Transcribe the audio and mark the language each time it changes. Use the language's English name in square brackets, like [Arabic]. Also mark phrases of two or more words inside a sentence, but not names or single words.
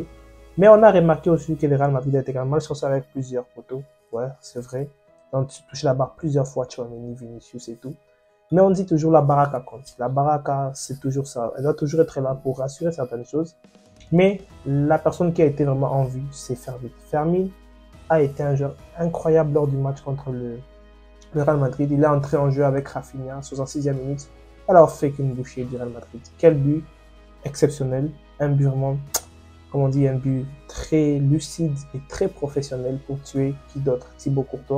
[French] Mais on a remarqué aussi que le Real Madrid a été quand même mal chanceux avec plusieurs poteaux. Ouais, c'est vrai. Donc tu touches la barre plusieurs fois, Tchouaméni, Vinicius et tout. Mais on dit toujours la baraka compte. La baraka, c'est toujours ça. Elle doit toujours être là pour rassurer certaines choses. Mais la personne qui a été vraiment en vue, c'est Fermín. Fermín a été un joueur incroyable lors du match contre le Real Madrid. Il est entré en jeu avec Rafinha, 66e minute. Alors fait qu'une bouchée du Real Madrid. Quel but exceptionnel. Un but vraiment, comme on dit, un but très lucide et très professionnel pour tuer qui d'autre, Thibaut Courtois.